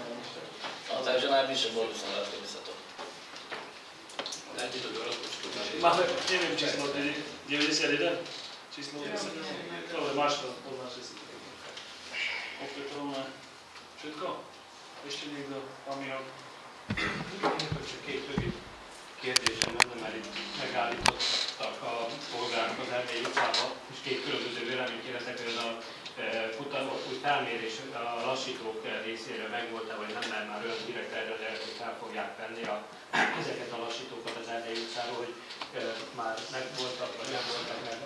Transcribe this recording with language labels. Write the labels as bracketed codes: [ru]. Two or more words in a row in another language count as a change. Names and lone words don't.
[sk] No, takže najbližšie bol by som rád, keby sa to... Dajte to do rozpočtu. Máme, neviem, číslo 91? Číslo 91? Dobre, máš to, poznáš si. Opätovné. Všetko? Ešte niekto? Pán Mihok? [hu] Kérdés, hogy mondom, mert itt megállítottak a polgárok az erdélyi utcába, és két különböző véleményt éreztek, hogy ez a felmérés a lassítók részéről megvolt-e, vagy nem, mert már olyan direkt erre, hogy fel fogják venni ezeket a lassítókat az Erdélyi utcáról, hogy már megvoltak, vagy nem voltak meg.